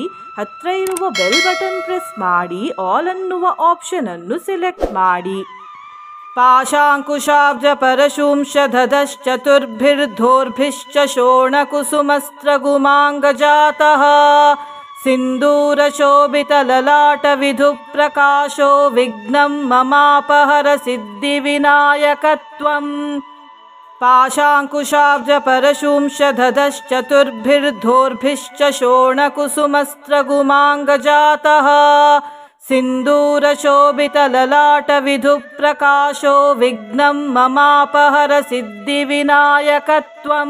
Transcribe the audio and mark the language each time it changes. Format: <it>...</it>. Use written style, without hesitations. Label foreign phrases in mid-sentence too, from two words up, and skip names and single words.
<kn>ಹತ್ರ ಇರುವ</kn> <en>bell button press</en> <kn>ಮಾಡಿ. ಆಲ್ ಅನ್ನುವ ಆಪ್ಷನ್ ಅನ್ನು ಸೆಲೆಕ್ಟ್ ಮಾಡಿ.</kn> <sa>ಪಾಶಾಂಕುಶಾಬ್ಜ ಪರಶುಂಶಧಶ್ಚತುರ್ಭಿರ್ಧೋರ್ಭಿಶ್ಚ ಶೋಣಕುಸುಮಸ್ತ್ರಗುಮಾಂಗಜಾತಃ ಸಿಂಧೂರ ಶೋಭಿತ ಲಲಾಟ ವಿಧು ಪ್ರಕಾಶೋ ವಿಘ್ನಂ ಮಮಾಪಹರ ಸಿದ್ಧಿವಿನಾಯಕತ್ವಂ. ಪಾಶಾಂಕುಶಾಬ್ಜ ಪರಶುಂಶಧಶ್ಚತುರ್ಭಿರ್ಧೋರ್ಭಿಶ್ಚ ಶೋಣಕುಸುಮಸ್ತ್ರಗುಮಾಂಗಜಾತಃ ಸಿಂಧೂರ ಶೋಭಿತ ಲಲಾಟ ವಿಧು ಪ್ರಕಾಶೋ ವಿಘ್ನಂ ಮಮಾಪಹರ ಸಿದ್ಧಿವಿನಾಯಕತ್ವಂ.</sa>